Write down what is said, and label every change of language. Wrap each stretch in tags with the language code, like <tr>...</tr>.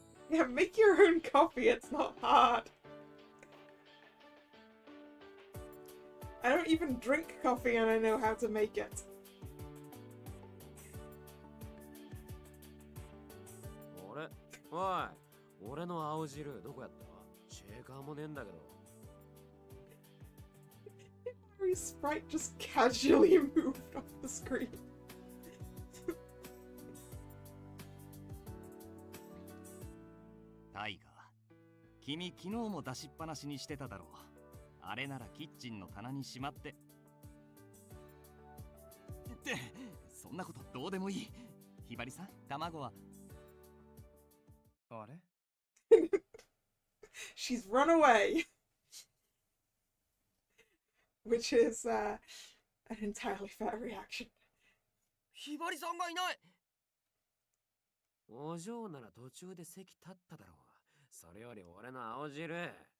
<en>Yeah, make your own coffee, it's not hard. I don't even drink coffee and I know how to make it.</en> <ja>俺、おい、俺の青汁どこやった？シェーカーもねえんだけど。</ja> <en>Every sprite just casually moved off the screen.</en> <ja>タイガー、君昨日も出しっぱなしにしてただろう。あれならキッチンの棚にしまって。ってそんなことどうでもいい。ひばりさん、卵は。あれ</ja> <en>？She's run away. Which is an entirely fair reaction.</en> <ja>ひばりさんがいない。お嬢なら途中で席立っただろう。それより俺の青汁。</ja>